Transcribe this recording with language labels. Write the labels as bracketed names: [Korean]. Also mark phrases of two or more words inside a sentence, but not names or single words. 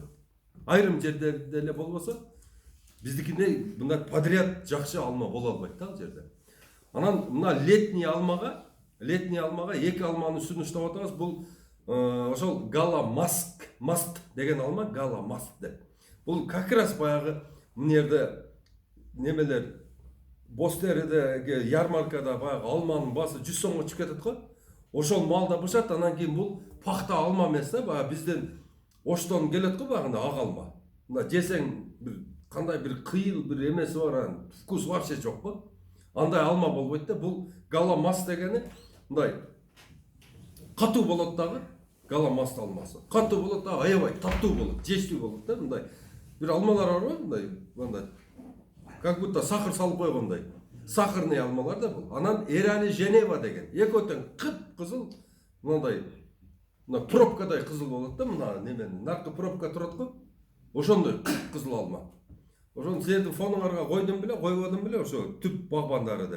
[Kyrgyz] Айрым жерде эле болбосо биздикинде мындай подряд жакшы алма боло албайт да ал жерде. Анан мына летний алмага эки алманы сунуштап атабыз. Бул ошол Гала Маст деген алма, Гала Маст деп. Бул [Russian] как раз [Kyrgyz] баягы мына жерде немелер Бостеридеги ярмаркада баягы алманын баасы 100 сомго чыгып кетет го. Ошол малда бышат, анан кийин бул пахта алма эмес да, баягы бизден Оштон келет го баягында ак алма. Мына жесең бир кандай бир кыйыл бир эмеси бар, анан [Russian] вкус вообще [Kyrgyz] жок го. Андай алма болбойт да. Бул Гала Маст дегени мындай катуу болот дагы, Гала Маст алмасы. Катуу болот да, аябай таттуу болот, жештүү болот да, мындай. Бир алмалар бар го, мындай [Russian] как будто [Kyrgyz] сахар салып койгондой. Сахарный алмалар да бул. Анан Эрали Женева деген. Экөөтөн кып-кызыл мындай мына пробкадай кызыл болот да, мына немен наркы пробка турат го. Ошондой кып-кызыл алма. Ошону силердин фонуңарга койдум беле, ошо түп багбандары деп.